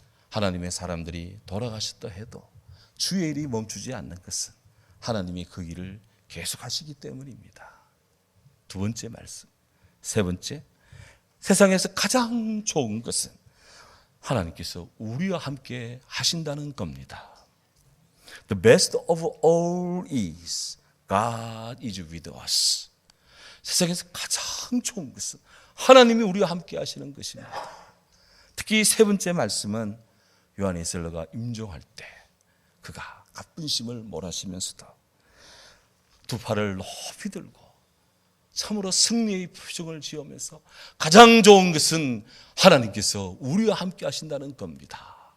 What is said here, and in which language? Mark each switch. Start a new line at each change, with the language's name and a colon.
Korean: 하나님의 사람들이 돌아가셨다 해도 주의 일이 멈추지 않는 것은 하나님이 그 일을 계속하시기 때문입니다. 2번째 말씀. 3번째, 세상에서 가장 좋은 것은 하나님께서 우리와 함께 하신다는 겁니다.
English: The best of all is God is with us.
Korean: 세상에서 가장 좋은 것은 하나님이 우리와 함께 하시는 것입니다. 특히 3번째 말씀은 요한 웨슬레가 임종할 때 그가 가뿐심을 몰아쉬면서도 2 팔을 높이 들고 참으로 승리의 표정을 지으면서 가장 좋은 것은 하나님께서 우리와 함께 하신다는 겁니다.